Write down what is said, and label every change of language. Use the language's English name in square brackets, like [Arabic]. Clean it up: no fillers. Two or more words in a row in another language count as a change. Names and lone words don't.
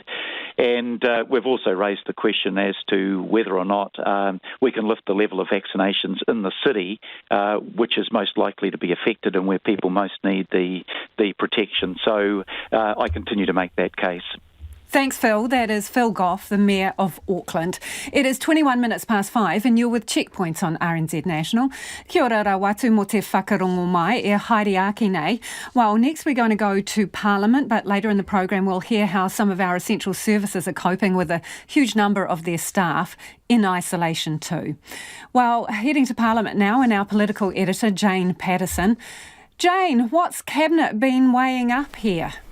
[English] And we've also raised the question as to whether or not we can lift the level of vaccinations in the city, which is most likely to be affected and where people most need the protection. So I continue to make that case. Thanks, Phil. That is Phil Goff, the Mayor of Auckland. It is 21 minutes past 5 and you're with Checkpoints on RNZ National. [Māori] Kia ora rawatu mo te whakarongo mai e haere ake nei. [English] Well, next we're going to go to Parliament, but later in the programme we'll hear how some of our essential services are coping with a huge number of their staff in isolation too. Well, heading to Parliament now, and our political editor, Jane Patterson. Jane, what's Cabinet been weighing up here?